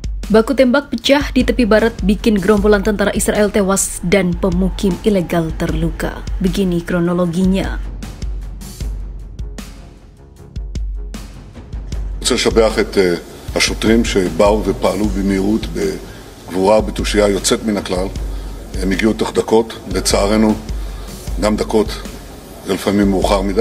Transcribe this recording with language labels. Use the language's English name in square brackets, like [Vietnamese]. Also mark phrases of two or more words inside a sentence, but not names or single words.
[Indonesian] Baku tembak pecah di tepi barat bikin gerombolan tentara Israel tewas dan pemukim ilegal terluka. Begini kronologinya. [Hebrew] אני רוצה לשבח את השוטרים שבאו ופעלו במהירות, בגבורה ובתושייה יוצאת מן הכלל. הם הגיעו תוך דקות, לצערנו גם דקות זה לפעמים מאוחר מדי.